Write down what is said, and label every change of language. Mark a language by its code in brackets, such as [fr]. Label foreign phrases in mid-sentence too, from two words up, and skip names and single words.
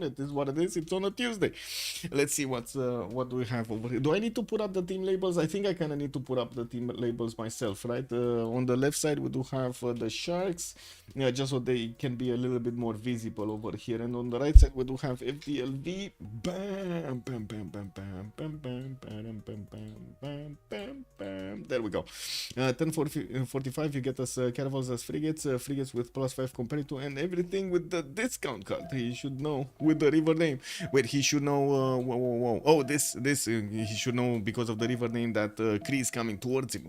[en] It is what it is. It's on a Tuesday. Let's see what do we have over here. Do I need to put up the team labels? I think I kind of need to put up the team labels myself, right? On the left side we do have the Sharks, yeah, just so they can be a little bit more visible over here. And on the right side we do have FDLV. Bam, bam, bam, bam, bam, bam, bam, bam, bam, bam, bam, bam. There we go. 1045, you get us caravels as frigates, frigates with +5 compared to, and everything with the discount card. He should know with the river name. Wait, he should know. Whoa. Oh, this he should know because of the river name that Kree is coming towards him.